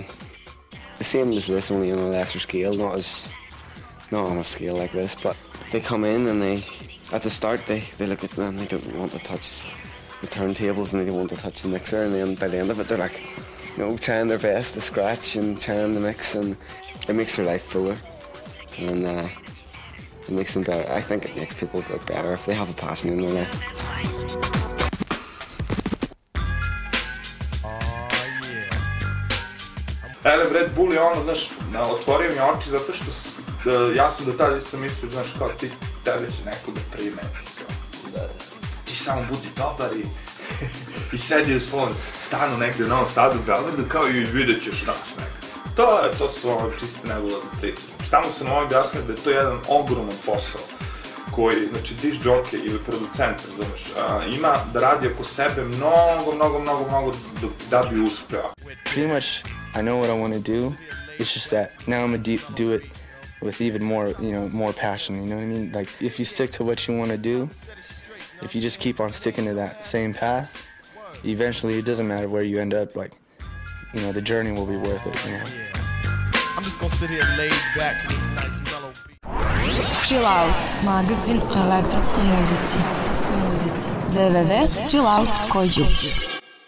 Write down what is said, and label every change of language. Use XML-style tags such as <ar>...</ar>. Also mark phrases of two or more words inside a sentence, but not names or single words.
<en>The same as this, only on a lesser scale, not on a scale like this, but they come in and at the start they look at me and they don't want to touch the turntables and they don't want to touch the mixer, and then by the end of it they're like, you know, trying their best to scratch and trying to mix, and it makes their life fuller, and it makes them better. I think it makes people work better if they have a passion in their life.</en> <sr>Ele, Red Bull je ono, znaš, otvorio mi oči zato što ja sam do tada isto mislio, znaš, kao tebe će neko da primeti, ti samo budi dobar i sedi u svom stanu negdje u Novom Sadu, u Beogradu, kao i vidjet ćeš, znaš, neko. To su ono čiste nebulozne priče. Šta mu sam objasnio da je to jedan ogroman posao koji, znači,</sr> <en>disk jockey</en> <sr>ili producent, znaš, ima da radi oko sebe mnogo da bi uspeo.</sr> <en>Pretty much, I know what I want to do. It's just that now I'm gonna do it with even more, you know, more passion. You know what I mean? Like, if you stick to what you want to do, if you just keep on sticking to that same path, eventually it doesn't matter where you end up. Like, you know, the journey will be worth it. You know. I'm just gonna sit here laid back to this nice mellow beat. Chill Out,</en> <sr>magazin o elektronskoj muzici. www.chillout.com</sr>